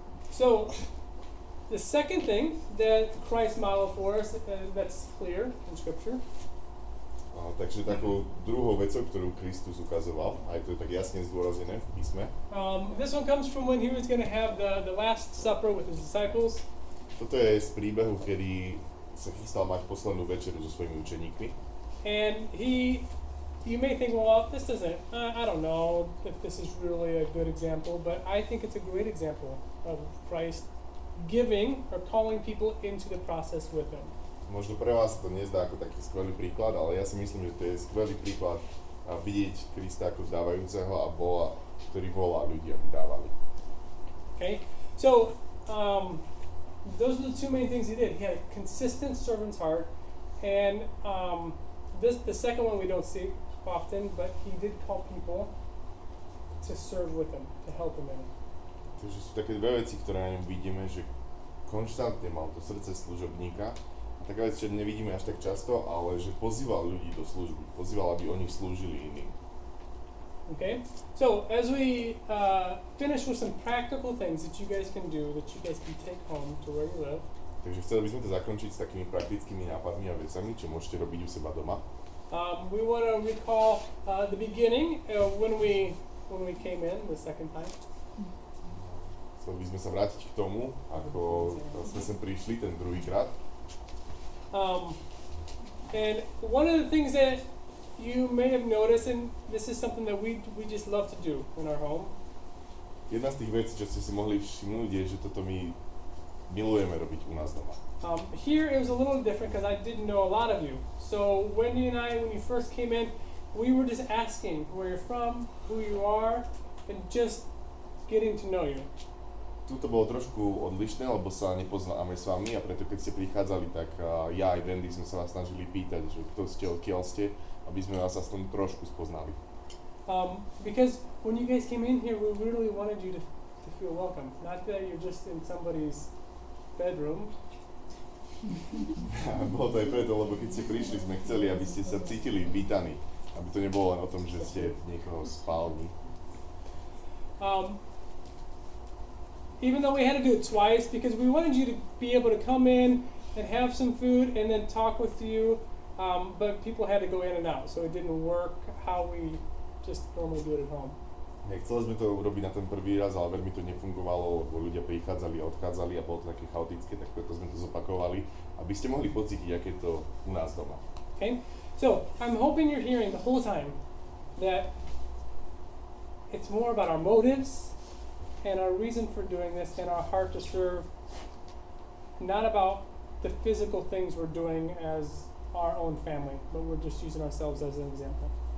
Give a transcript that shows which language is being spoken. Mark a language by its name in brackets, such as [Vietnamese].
[English] So, the second thing that Christ modeled for us, that's clear in Scripture. [Slovak] Takže takou druhou vecou, ktorú Kristus ukazoval, aj to je tak jasne zdôraznené v písme. [English] This one comes from when he was going to have the Last Supper with his disciples. [Slovak] Toto je z príbehu, kedy sa chystal mať poslednú večeru so svojimi učeníkmi. [English] And you may think, well, this doesn't, I don't know if this is really a good example, but I think it's a great example of Christ giving or calling people into the process with him. [Slovak] Možno pre vás to nezdá ako taký skvelý príklad, ale ja si myslím, že to je skvelý príklad vidieť Krista ako dávajúceho a Boha, ktorý volá ľudí, aby dávali. [English] Okay, so those are the two main things he did. He had a consistent servant's heart, and the second one we don't see often, but he did call people to serve with him, to help him in it. [Slovak] Takže sú také dve veci, ktoré na ňom vidíme, že konštantne mal to srdce služobníka. Taká vec, čo nevidíme až tak často, ale že pozýval ľudí do služby. Pozýval, aby oni slúžili iným. [English] Okay, so as we finish with some practical things that you guys can do, that you guys can take home to where you live. [Slovak] Takže chceli by sme to zakončiť s takými praktickými nápadmi a vecami, čo môžete robiť u seba doma. [English] We want to recall the beginning when we came in the second time. [Slovak] Chceli by sme sa vrátiť k tomu, ako sme sem prišli ten druhýkrát. [English] And one of the things that you may have noticed, and this is something that we just love to do in our home. [Slovak] Jedna z tých vecí, čo ste si mohli všimnúť, je, že toto my milujeme robiť u nás doma. [English] Here it was a little different because I didn't know a lot of you. So Wendy and I, when you first came in, we were just asking where you're from, who you are, and just getting to know you. [Slovak] Tuto bolo trošku odlišné, lebo sa nepoznáme s vami a preto keď ste prichádzali, tak ja aj Wendy sme sa vás snažili pýtať, že kto ste, odkiaľ ste, aby sme vás aspoň trošku spoznali. [English] Because when you guys came in here, we really wanted you to feel welcome. Not that you're just in somebody's bedroom. [Slovak] Bolo to aj preto, lebo keď ste prišli, sme chceli, aby ste sa cítili vítaní. Aby to nebolo len o tom, že ste v niekoho spálni. [English] Even though we had to do it twice, because we wanted you to be able to come in and have some food and then talk with you, but people had to go in and out, so it didn't work how we just normally do it at home. [Slovak] Nechceli sme to urobiť na ten prvý raz, ale veľmi to nefungovalo, lebo ľudia prichádzali a odchádzali a bolo to také chaotické, tak preto sme to zopakovali, aby ste mohli pocítiť, aké je to u nás doma. [English] Okay? So, I'm hoping you're hearing the whole time that it's more about our motives and our reason for doing this and our heart to serve, not about the physical things we're doing as our own family, but we're just using ourselves as an example.